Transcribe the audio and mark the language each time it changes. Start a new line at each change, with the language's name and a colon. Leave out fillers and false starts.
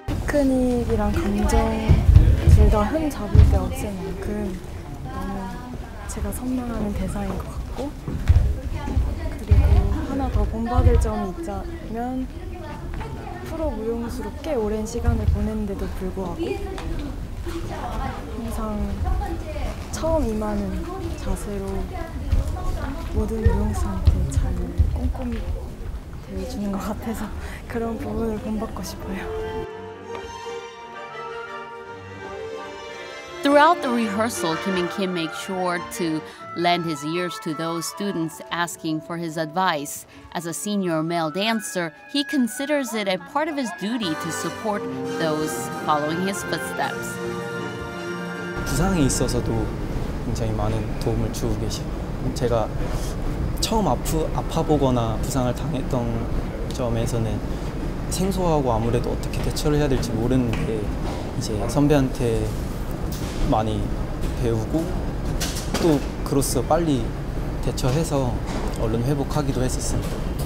Korean: 테크닉이랑 감정 둘 다 흠 잡을 데 없을 만큼 너무 제가 선망하는 대사인 것 같고, 그리고 하나 더 본받을 점이 있자면 프로 무용수로 꽤 오랜 시간을 보냈는데도 불구하고 항상 처음 임하는 자세로 모든 무용수한테 잘 꼼꼼히 대해주는 것 같아서 그런 부분을 본받고 싶어요.
English: Throughout the rehearsal, Kim and Kim make sure to lend his ears to those students asking for his advice. As a senior male dancer, he considers it a part of his duty to support those following his footsteps.
Korean: 부상이 있어서도 굉장히 많은 도움을 주고 계시고, 제가 처음 아파보거나 부상을 당했던 점에서는 생소하고 아무래도 어떻게 대처를 해야 될지 모르는데 이제 선배한테 많이 배우고 또 그로써 빨리 대처해서 얼른 회복하기도 했었습니다.